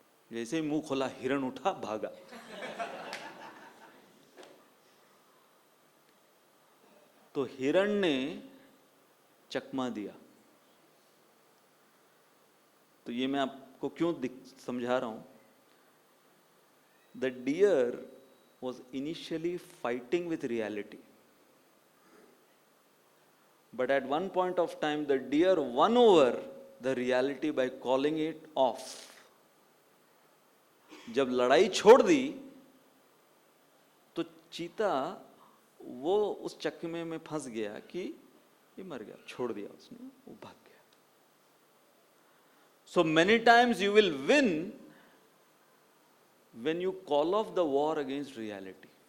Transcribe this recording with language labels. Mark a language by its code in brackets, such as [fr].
[hi] जैसे ही मुंह खोला, हिरण उठा, भागा। तो हिरण ने चकमा दिया। तो ये मैं आपको क्यों समझा रहा हूं। [en] The deer was initially fighting with reality, but at one point of time the deer won over the reality by calling it off. [hi] जब लड़ाई छोड़ दी तो चीता वो उस चकमे में फंस गया कि ये मर गया, छोड़ दिया उसने, वो भाग गया। [en] So many times you will win when you call off the war against reality.